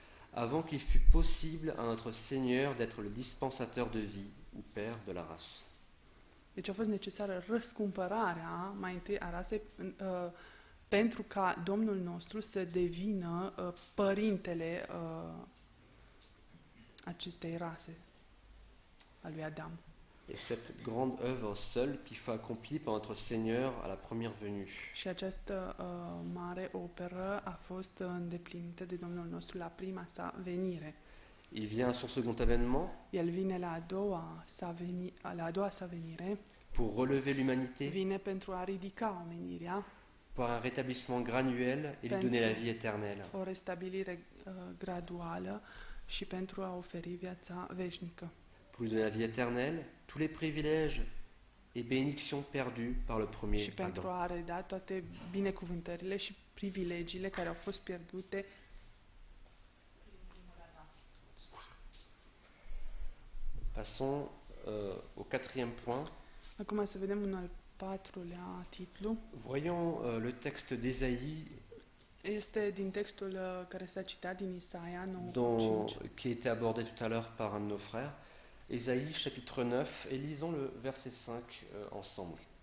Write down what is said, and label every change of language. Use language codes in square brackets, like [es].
[fr] avant qu'il fût possible à notre Seigneur d'être le dispensateur de vie ou père de la race. [ro] Deci a fost necesară răscumpărarea mai întâi a rasei pentru ca Domnul nostru să devină părintele acestei rase a lui Adam. [fr] Et cette grande œuvre seule qu'il faut accomplir par notre Seigneur à la première venue. [ro] Și această mare operă a fost îndeplinită de Domnul nostru la prima sa venire. [fr] Il vient à son second avènement [ro] El vine la a doua sa venire, [fr] pour relever l'humanité [ro] vine pentru a ridica omenirea, [fr] par un rétablissement graduel et lui donner la vie éternelle. [ro] o restabilire graduală și pentru a oferi viața veșnică. [fr] Pour lui donner la vie éternelle, tous les privilèges et bénédictions perdus par le premier [ro] Și pentru [fr] Adam. [ro] a reda toate binecuvântările și privilegiile care au fost pierdute [fr] Passons au quatrième point. [ro] Acum să vedem un al patrulea titlu. [fr] Voyons le texte d'Ésaïe [ro] Este din textul care s-a citat din Isaia 9:5. [fr] qui a été abordé tout à l'heure par un de nos frères. Ésaïe chapitre 9 et lisons le verset 5 ensemble.